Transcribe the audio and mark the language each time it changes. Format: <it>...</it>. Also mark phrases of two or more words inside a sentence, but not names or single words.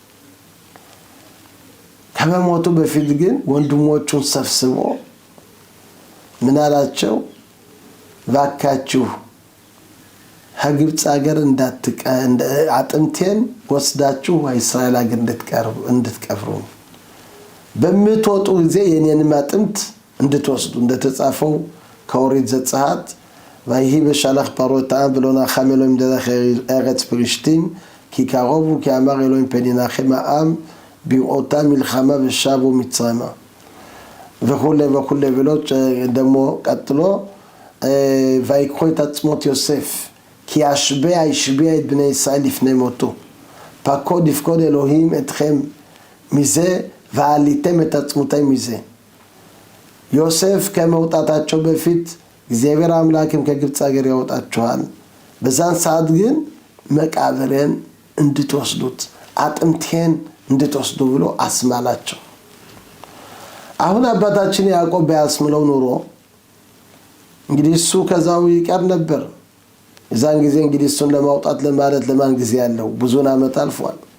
<am>ከመሞቱ በፊት ግን ወንድሞቹን ሰብስቦ ምን አላቸው ባካችሁ ከግብጽ ሀገር አጥንቴን ወስዳችሁ እስራኤል ሀገር እንድትቀብሩ በምትወጡ ጊዜ የኔንም አጥንት እንድትወስዱ እንደተጻፈው ከኦሪት ዘጸአት</am> <he>ויהי בשלח פרעה את העם ולא נחם אלוהים דרך ארץ פלישתים כי קרובו כי אמר אלוהים פן ינחם העם בראותם מלחמה ושבו מצרימה וכו' ולא דמו קטלו ויקחו את עצמות יוסף כי השביע את בני ישראל לפני מותו פקוד יפקוד אלוהים אתכם מזה ועליתם את עצמותיי מזה</he> <am>ዮሴፍ ከመውጣታቸው በፊት እግዚአብሔር አምላክም ከግብጽ ሀገር ያወጣቸዋል በዛን ሰዓት ግን መቃብሬን እንድትወስዱት አጥንቴን እንድትወስዱ ብሎ አስማላቸው አሁን አባታችን ያዕቆብ ያስምለው ኑሮ እንግዲህ እሱ ከዛው ይቀር ነበር የዛን ጊዜ እንግዲህ እሱን ለማውጣት ለማለት ለማን ጊዜ ያለው ብዙና አመት አልፏል</am>